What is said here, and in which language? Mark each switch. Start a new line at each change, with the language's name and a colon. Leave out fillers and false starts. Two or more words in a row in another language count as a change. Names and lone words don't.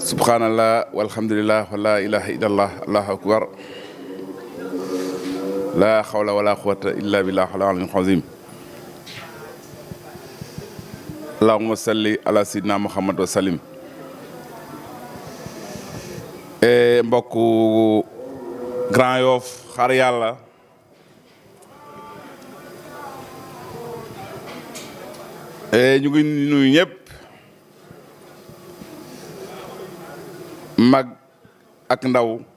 Arabic: سبحان الله والحمد لله ولا إله إلا الله الله أكبر لا حول ولا قوة إلا بالله العلي العظيم. اللهم صل على سيدنا محمد وسلم.
Wolof: Mbokku Grand Yoff xar yàlla ñu ngi nuyu ñëpp mag ak ndaw